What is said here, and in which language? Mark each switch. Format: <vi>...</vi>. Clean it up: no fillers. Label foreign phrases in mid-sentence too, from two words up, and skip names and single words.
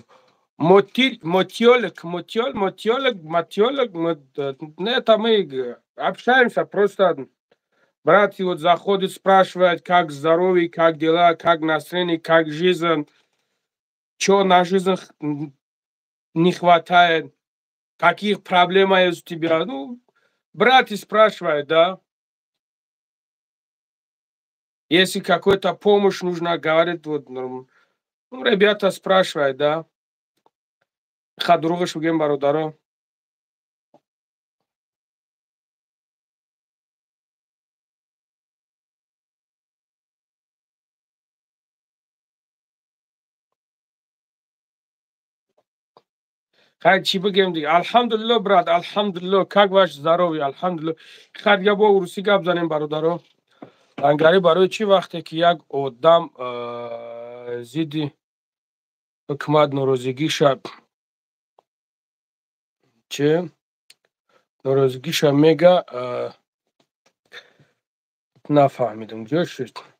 <ru>Мотелек, это мы общаемся, просто брат вот заходит, спрашивает, как здоровье, как дела, как настроение, как жизнь, что на жизнь не хватает, каких проблем есть у тебя. Ну, брат и спрашивает, да. Если какой-то помощь нужна, говорит, вот, ну, ребята спрашивают, да.</ru> <tg>Хадругаш угем бародаро. Хай чи бигем дига.</tg> <ru>Алхамдулилlah, брат, алхамдулилlah. Как ваш здоровье? Алхамдулилlah.</ru> <tg>Хад я бо уруси гап занем бародаро. Ангари барои чи вақте ки як одам зидди ҳукумат норозигиша чи норозигиша мега нафаҳмидам ҷо шуд.</tg>